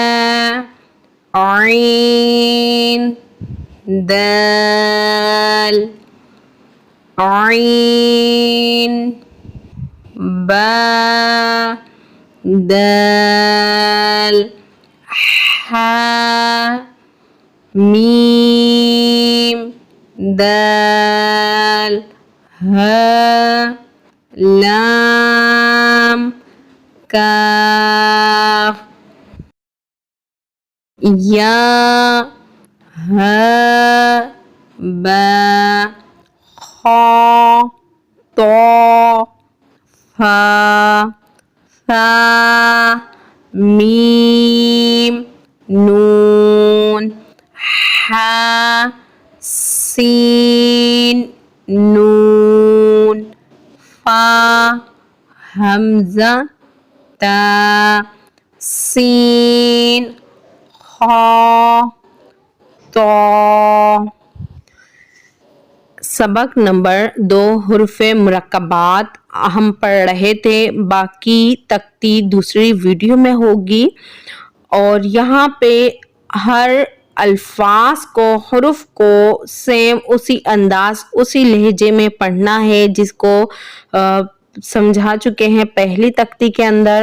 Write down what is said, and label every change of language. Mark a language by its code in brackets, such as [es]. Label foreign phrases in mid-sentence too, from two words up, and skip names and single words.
[ar] عين دال عين با دال ها ميم دال ها لام كاف يا ها با خا طا فا فا, ميم نون ها سين نون فا همزة تا سين خا طا. [ur] سبق نمبر 2 حروفِ مرکبات ہم پڑھ رہے تھے، باقی تختی دوسری ویڈیو میں ہوگی. اور یہاں پہ ہر الفاظ کو، حروف کو سیم اسی انداز، اسی لہجے میں پڑھنا ہے جس کو سمجھا چکے ہیں پہلی تختی کے اندر.